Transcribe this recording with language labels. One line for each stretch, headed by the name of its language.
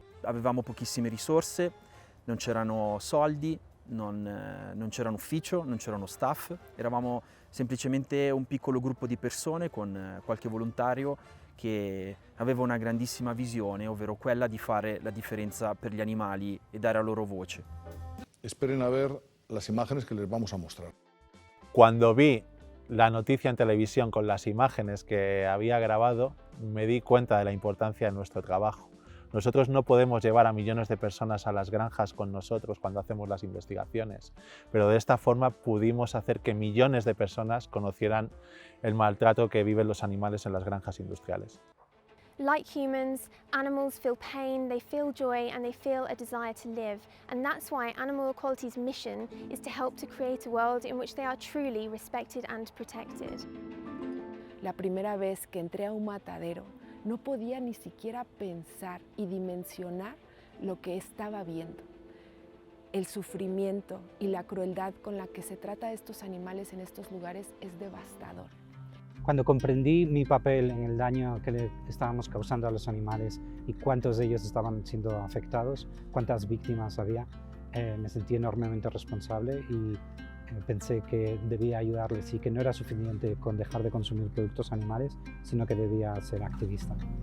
Italian: Avevamo pochissime risorse, non c'erano soldi, non c'era un ufficio, non c'erano staff, eravamo semplicemente un piccolo gruppo di persone con qualche volontario che aveva una grandissima visione, ovvero quella di fare la differenza per gli animali e dare la loro voce.
Spanish: Esperen a ver las imágenes que les vamos a mostrar. Cuando vi la noticia en televisión con las imágenes que había grabado, me di cuenta de la importancia de nuestro trabajo. Nosotros no podemos llevar a millones de personas a las granjas con nosotros cuando hacemos las investigaciones, pero de esta forma pudimos hacer que millones de personas conocieran el maltrato que viven los animales en las granjas industriales.
English: Like humans, animals feel pain, they feel joy, and they feel a desire to live. And that's why Animal Equality's mission is to help to create a world in which they are truly respected and protected.
Spanish: La primera vez que entré a un matadero, no podía ni siquiera pensar y dimensionar lo que estaba viendo. El sufrimiento y la crueldad con la que se trata a estos animales en estos lugares es devastador. Cuando comprendí mi papel en el daño que le estábamos causando a los animales y cuántos de ellos estaban siendo afectados, cuántas víctimas había, me sentí enormemente responsable y pensé que debía ayudarles y que no era suficiente con dejar de consumir productos animales, sino que debía ser activista.